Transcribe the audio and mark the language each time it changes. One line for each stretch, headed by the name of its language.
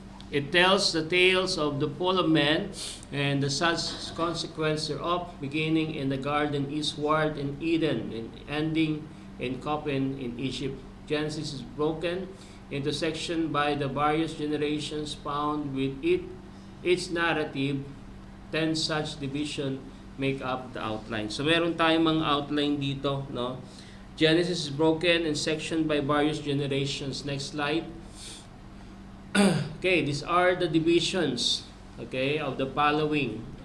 English: It tells the tales of the fall of man and the such consequence thereof, beginning in the garden eastward in Eden and ending in Copin in Egypt. Genesis is broken into section by the various generations found with its narrative. 10 such division make up the outline.
Filipino: So meron tayong mga outline dito, no?
English: Genesis is broken in section by various generations. Next slide. Okay, these are the divisions, okay, of the following.